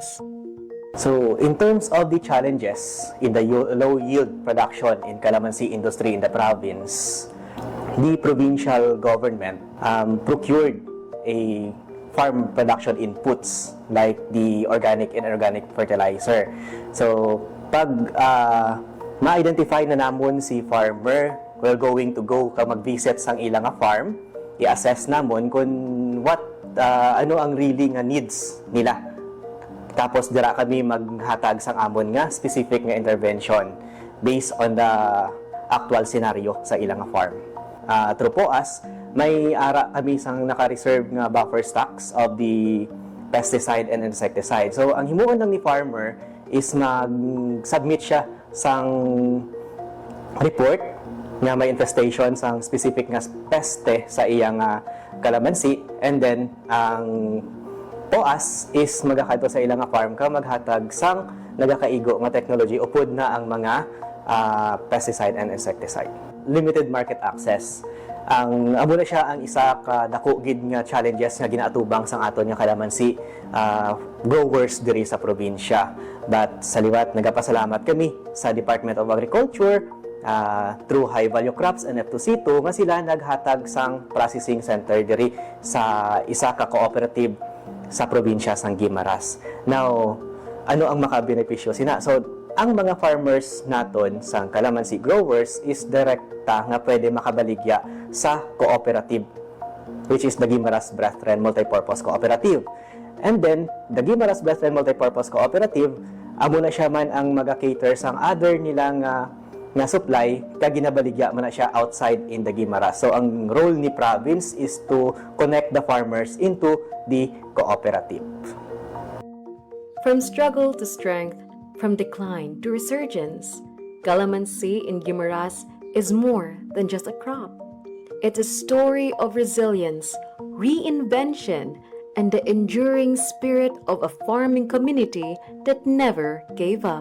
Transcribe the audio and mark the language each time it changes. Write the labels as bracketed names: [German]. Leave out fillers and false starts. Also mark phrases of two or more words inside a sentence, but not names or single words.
[English] So, in terms of the challenges in the low-yield production in calamansi industry in the province, the provincial government procured a farm production inputs like the organic and inorganic fertilizer. So, [Hiligaynon] pag ma-identify na namon si farmer, [English] we're going to go [Hiligaynon] mag-visit sang ilang farm, i-assess namon kung ano ang really nga needs nila. Tapos dira kami maghatag sang amon nga specific nga intervention [English] based on the actual scenario [Hiligaynon] sa ilang farm. Through POAS, may ara kami sang naka-reserve nga [English] buffer stocks of the pesticide and insecticide. [Hiligaynon] So ang himuon lang ni farmer is mag-submit siya sang report nga may infestation sang specific nga peste sa iyang kalamansi, [English] and then [Hiligaynon] ang POAS is magakadto sa ilang farm ka maghatag sang nagakaigo nga technology upod na ang mga [English] pesticide and insecticide. Limited market access. [Hiligaynon] Amo na siya ang isa ka dako gid nga challenges nga ginaatubang sang aton nga kalamansi growers diri sa probinsya. But sa liwat nagapasalamat kami sa Department of Agriculture through High Value Crops and F2C2 nga sila naghatag sang [English] processing center [Hiligaynon] diri sa isa ka cooperative sa probinsya sang Guimaras. Now, ano ang makabenepisyo sina? So, ang mga farmers naton sang kalamansi growers is direkta nga pwede makabaligya sa cooperative, [English] which is the Guimaras Brethren Multipurpose Cooperative. And then, [Hiligaynon] the Guimaras Brethren Multipurpose Cooperative, amo na siya man ang mag-cater sang other nilang nga supply, kag ginabaligya man na siya [English] outside in the Guimaras. So, [Hiligaynon] ang role ni [English] province is to connect the farmers into the cooperative. From struggle to strength, from decline to resurgence, calamansi in Guimaras is more than just a crop. It's a story of resilience, reinvention, and the enduring spirit of a farming community that never gave up.